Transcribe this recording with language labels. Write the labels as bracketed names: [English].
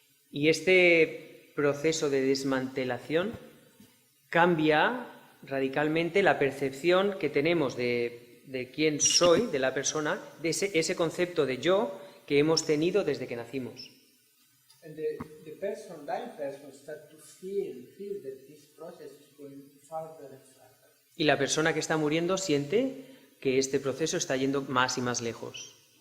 [Spanish] Y este proceso de desmantelación cambia radicalmente la percepción que tenemos de quién soy, de la persona, de ese concepto de yo que hemos tenido desde que nacimos. [English] And the dying person, start to feel that this process is going further and further. [Spanish] Y la persona que está muriendo siente que este proceso está yendo más y más lejos.